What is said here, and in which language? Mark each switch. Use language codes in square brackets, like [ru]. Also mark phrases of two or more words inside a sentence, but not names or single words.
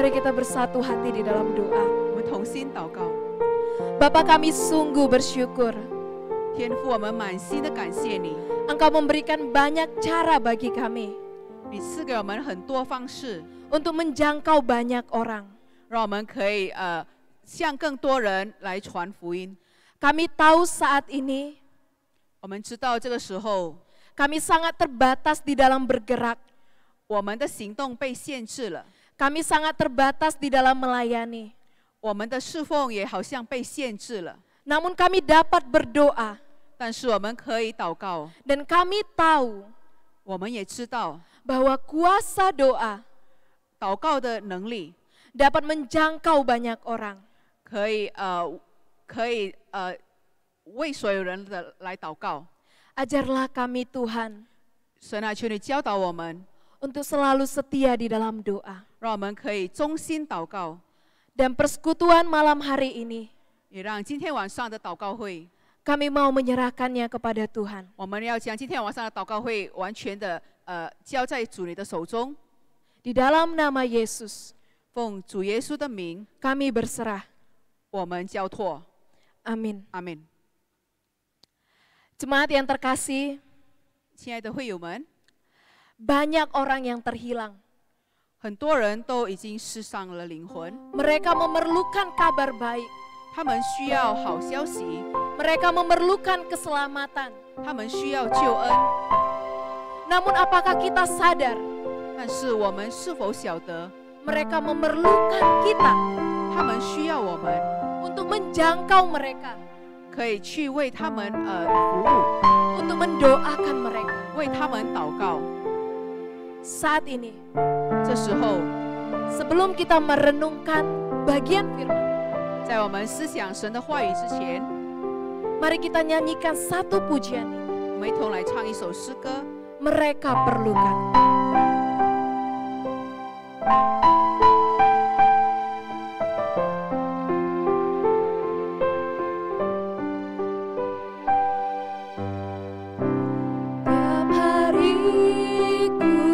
[id] kita bersatu hati di dalam doa. [zh] 我们同心祷告。 [id] Bapa, kami sungguh bersyukur [zh] 天父，我们满心的感谢你， [id] Engkau memberikan banyak cara bagi kami [zh] 你赐给我们很多方式， [id] untuk menjangkau banyak orang. [zh] 让我们可以向更多人来传福音。 [id] Kami tahu saat ini [zh] 我们知道这个时候， [id] kami sangat terbatas di dalam bergerak. [zh] 我们的行动被限制了， [id] Kami sangat terbatas di dalam melayani. [zh] 我们的侍奉也好像被限制了。 [id] Namun kami dapat berdoa [zh] 但是我们可以祷告， [id] dan kami tahu [zh] 我们也知道 [id] bahwa kuasa doa [zh] 祷告的能力 [id] dapat menjangkau banyak orang. [zh] 可以为所有人的来祷告。 [id] Ajarlah kami Tuhan [zh] 神啊，求你教导我们， [id] untuk selalu setia di dalam doa. [zh] 让我们可以忠心祷告， [id] Dan persekutuan malam hari ini [zh] 也让今天晚上的祷告会， [id] kami mau menyerahkannya kepada Tuhan. [zh] 我们要将今天晚上的祷告会完全的交在主你的手中， [id] Di dalam nama Yesus [zh] 奉主耶稣的名， [id] kami berserah. [zh] 我们交托， [id] Amin. [zh] 阿门。 [id] Jemaat yang terkasih, [zh] 亲爱的会友们， [id] banyak orang yang terhilang. [zh] 很多人都已经失丧了灵魂， [id] Mereka memerlukan kabar baik. [zh] 他们需要好消息， [id] Mereka memerlukan keselamatan. [zh] 他们需要救恩。 [id] Namun apakah kita sadar [zh] 但是我们是否晓得， [id] mereka memerlukan kita [zh] 他们需要我们 [id] untuk menjangkau mereka, [zh] 可以去为他们服务， [id] untuk mendoakan mereka. [zh] 为他们祷告。 [id] Saat ini, [zh] 这时候， [id] sebelum kita merenungkan bagian firman, [zh] 在我们思想神的话语之前， [id] mari kita nyanyikan satu pujian ini. [zh] 我们一同来唱一首诗歌。 [id] Mereka perlukan. Tiap hari ku